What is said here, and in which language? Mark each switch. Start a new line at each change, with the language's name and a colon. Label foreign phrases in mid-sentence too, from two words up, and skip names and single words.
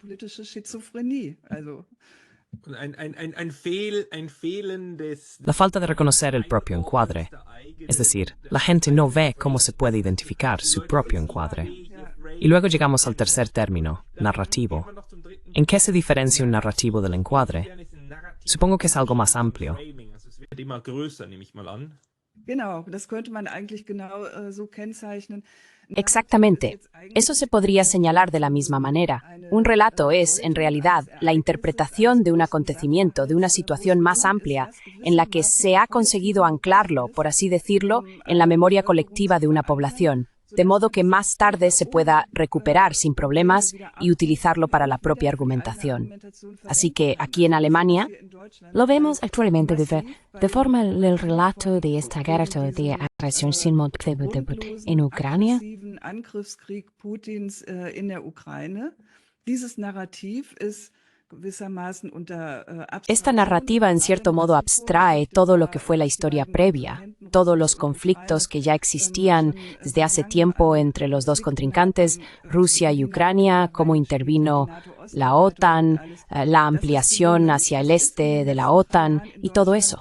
Spanish: La falta de reconocer el propio encuadre. Es decir, la gente no ve cómo se puede identificar su propio encuadre. Y luego llegamos al tercer término, narrativo. ¿En qué se diferencia un narrativo del encuadre? Supongo que es algo más amplio.
German: Genau, das könnte man eigentlich genau so kennzeichnen.
Spanish: Exactamente. Eso se podría señalar de la misma manera. Un relato es, en realidad, la interpretación de un acontecimiento, de una situación más amplia, en la que se ha conseguido anclarlo, por así decirlo, en la memoria colectiva de una población, de modo que más tarde se pueda recuperar sin problemas y utilizarlo para la propia argumentación. Así que aquí en Alemania, Lo vemos actualmente de forma el relato de esta guerra de agresión sin motivo en Ucrania.
German: Angriffskrieg Putins in der Ukraine. Dieses Narrativ ist gewissermaßen unter
Spanish: esta narrativa en cierto modo abstrae todo lo que fue la historia previa, todos los conflictos que ya existían desde hace tiempo entre los dos contrincantes, Rusia y Ucrania, cómo intervino la OTAN, la ampliación hacia el este de la OTAN y todo eso.